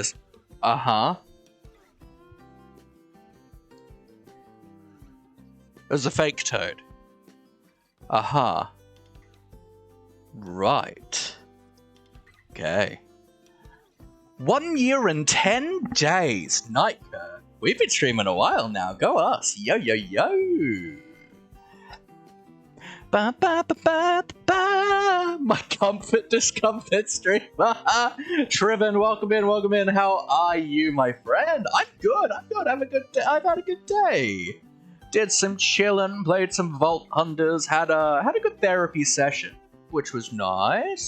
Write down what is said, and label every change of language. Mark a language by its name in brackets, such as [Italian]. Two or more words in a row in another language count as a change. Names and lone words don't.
[English] Uh-huh. It was a fake toad. Aha. Right. Okay. 1 year and 10 days. Nightcare. We've been streaming a while now. Go us. Yo. Ba, ba, ba, ba, ba. My discomfort stream. Triven, welcome in. How are you, my friend? I'm good. Have a good day. I've had a good day. Did some chillin', played some Vault Hunters, had a good therapy session, which was nice.